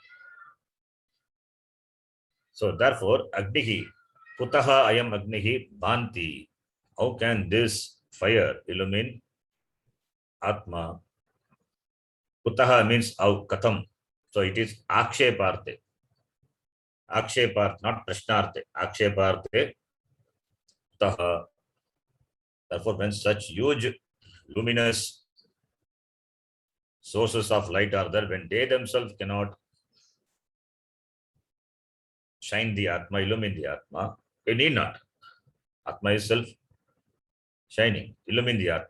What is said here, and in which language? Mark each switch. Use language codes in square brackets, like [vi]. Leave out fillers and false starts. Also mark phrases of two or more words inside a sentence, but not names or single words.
[en] So therefore, [sa] अग्निः कुतः इयम् अग्निः भाति. [en] How can this fire illumine Atma? Kutaha means how, Katham. So it is [sa] आक्षेपार्थे। आक्षेपार्थे, [en] not Prashnarte. [sa] आक्षेपार्थे। कुतः. [en] Therefore, when such huge luminous sources of light are there, when they themselves cannot shine the Atma, illumine the Atma, they need not. Atma is self shining, illumine the Atma.